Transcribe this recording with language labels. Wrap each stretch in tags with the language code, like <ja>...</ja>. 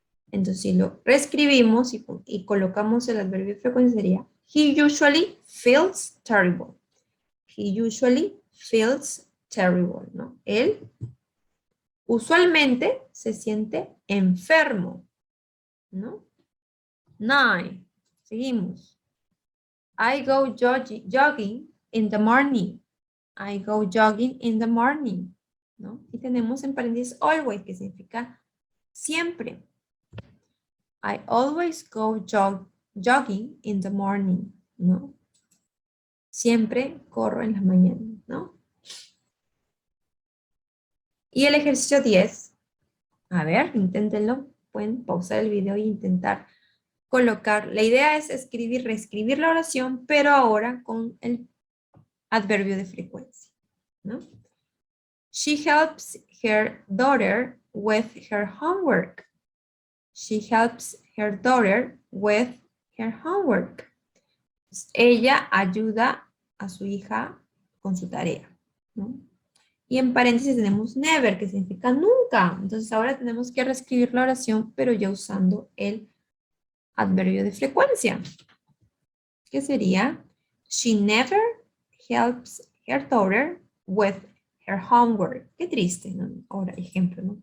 <es>Entonces, si lo reescribimos y colocamos el adverbio de frecuencia, sería</es> <en>he usually feels terrible. He usually feels terrible,</en> <es>¿no? Él usualmente se siente enfermo, ¿no? 9. Seguimos.</es> <en>I go jogging in the morning. I go jogging in the morning, ¿no?</en> <es>Y tenemos en paréntesis always, que significa siempre.</es> <en>I always go jogging in the morning, ¿no?</en> <es>Siempre corro en las mañanas, ¿no? Y el ejercicio 10. A ver, inténtenlo. Pueden pausar el video e intentar colocar. La idea es escribir, reescribir la oración, pero ahora con el adverbio de frecuencia, ¿no?</es> <en>She helps her daughter with her homework. She helps her daughter with her homework.</en> <es>Ella ayuda a su hija con su tarea, ¿no? Y en paréntesis tenemos never, que significa nunca. Entonces ahora tenemos que reescribir la oración, pero ya usando el adverbio de frecuencia, que sería,</es> <en>she never helps her daughter with her homework.</en> <es>Qué triste, ¿no? Ahora, ejemplo, ¿no?</es>